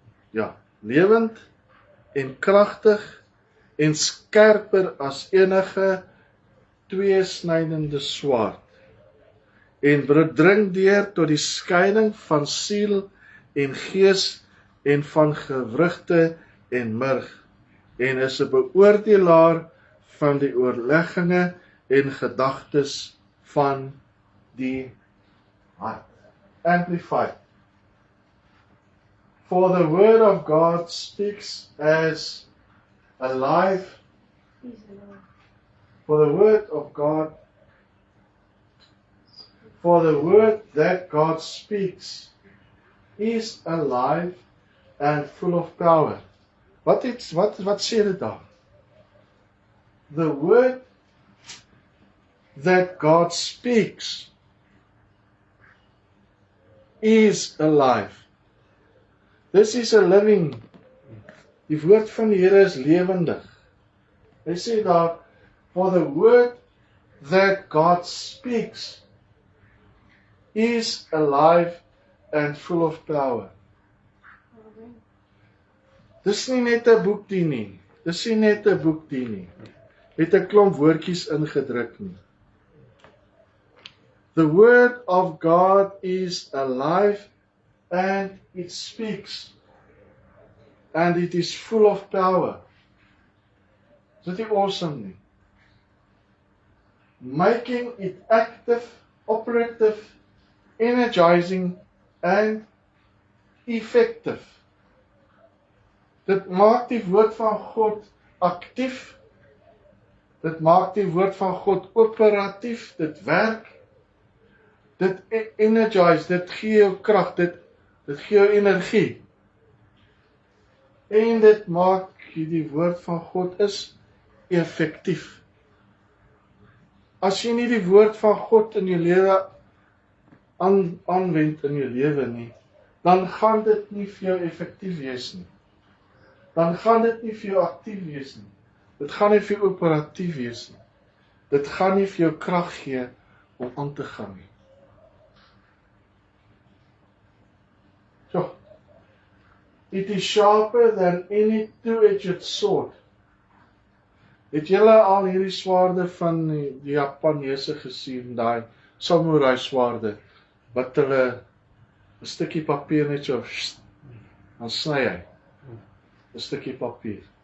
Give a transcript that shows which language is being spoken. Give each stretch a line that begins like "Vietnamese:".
Afrikaans: ja, lewend en kragtig en skerper as enige tweesnydende swaard en dring deur tot die skeiding van siel en gees en van gewrigte en murg en is 'n beoordelaar van die oorlegginge en gedagtes van die hart.
English: Amplified. For the word of God speaks as alive. For the word that God speaks is alive and full of power.
Afrikaans: Wat sê dit daar?
English: The word that God speaks is alive. This is a living.
Afrikaans: Die woord van die Here is lewendig. Hy sê daar,
English: for the word that God speaks is alive and full of power.
Afrikaans: Dis nie net 'n boekdie nie. Dis nie net 'n boekdie nie. Het 'n klomp woordjies ingedruk nie.
English: The word of God is alive and it speaks and it is full of power.
Afrikaans: Is dit nie awesome nie?
English: Making it active, operative energizing and effective.
Afrikaans: Dit maak die woord van God aktief. Dit maak die woord van God operatief. Dit werk. Dit energize, dit gee jou krag, dit gee jou energie. En dit maak die woord van God is effektief. As jy nie die woord van God in jou lewe aanwend in jou lewe nie, dan gaan dit nie vir jou effektief wees nie. Dan gaan dit nie vir jou aktief wees nie. Dit gaan nie vir jou operatief wees nie. Dit gaan nie vir jou krag gee om aan te gaan nie.
English: So, it is sharper than any two-edged sword.
Afrikaans: Het julle al hierdie swaarde van die Japaneese gesien, daai samurai swaarde, wat hulle 'n stukkie papier net so, dan sny hy 'n stukkie papier.